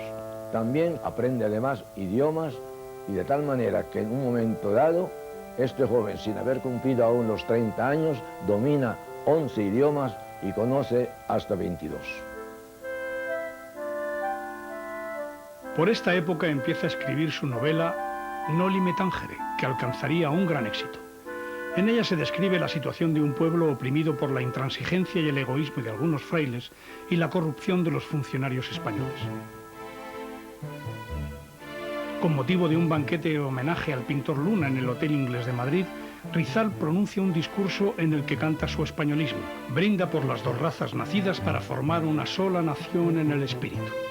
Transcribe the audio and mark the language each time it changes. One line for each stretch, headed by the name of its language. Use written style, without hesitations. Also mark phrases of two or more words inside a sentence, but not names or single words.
Spanish: También aprende además idiomas y de tal manera que en un momento dado, este joven, sin haber cumplido aún los 30 años, domina 11 idiomas y conoce hasta 22. Por esta época empieza a escribir su novela Noli me tangere, que alcanzaría un gran éxito. En ella se describe la situación de un pueblo oprimido por la intransigencia y el egoísmo de algunos frailes y la corrupción de los funcionarios españoles. Con motivo de un banquete de homenaje al pintor Luna en el Hotel Inglés de Madrid, Rizal pronuncia un discurso en el que canta su españolismo, brinda por las dos razas nacidas para formar una sola nación en el espíritu.